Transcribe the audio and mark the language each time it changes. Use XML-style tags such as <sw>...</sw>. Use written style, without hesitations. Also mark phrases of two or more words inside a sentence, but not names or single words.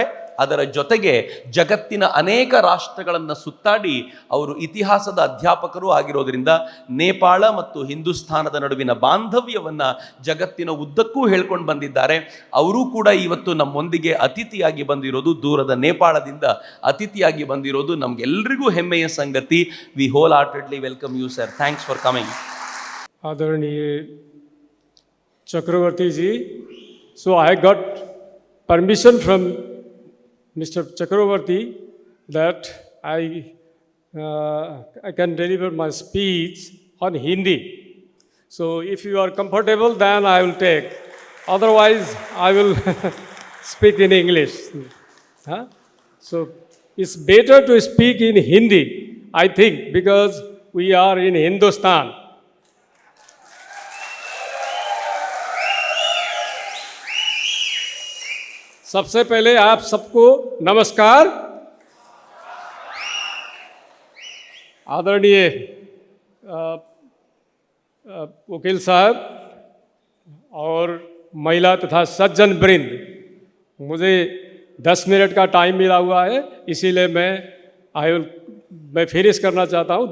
<kn>ಅದರ ಜೊತೆಗೆ ಜಗತ್ತಿನ ಅನೇಕ ರಾಷ್ಟ್ರಗಳನ್ನು ಸುತ್ತಾಡಿ ಅವರು ಇತಿಹಾಸದ ಅಧ್ಯಾಪಕರು ಆಗಿರೋದ್ರಿಂದ ನೇಪಾಳ ಮತ್ತು ಹಿಂದೂಸ್ತಾನದ ನಡುವಿನ ಬಾಂಧವ್ಯವನ್ನು ಜಗತ್ತಿನ ಉದ್ದಕ್ಕೂ ಹೇಳ್ಕೊಂಡು ಬಂದಿದ್ದಾರೆ. ಅವರೂ ಕೂಡ ಇವತ್ತು ನಮ್ಮೊಂದಿಗೆ ಅತಿಥಿಯಾಗಿ ಬಂದಿರೋದು, ದೂರದ ನೇಪಾಳದಿಂದ ಅತಿಥಿಯಾಗಿ ಬಂದಿರೋದು ನಮಗೆಲ್ಲರಿಗೂ ಹೆಮ್ಮೆಯ ಸಂಗತಿ.</kn> <en>We wholeheartedly welcome you sir. Thanks for coming.</en> <hi>आदरणीय चक्रवर्ती जी,</hi> <en>so I got permission from Mr. Chakravarti that I can deliver my speech on Hindi. So if you are comfortable, then I will take. Otherwise, I will speak in English. Huh? So it's better to speak in Hindi, I think, because we are in Hindustan.</en> <hi>सबसे पहले आप सबको नमस्कार। आदरणीय वकील साहब और महिला तथा सज्जन वृंद, मुझे 10 मिनट का टाइम मिला हुआ है, इसीलिए मैं फिनिश करना चाहता हूँ।</hi>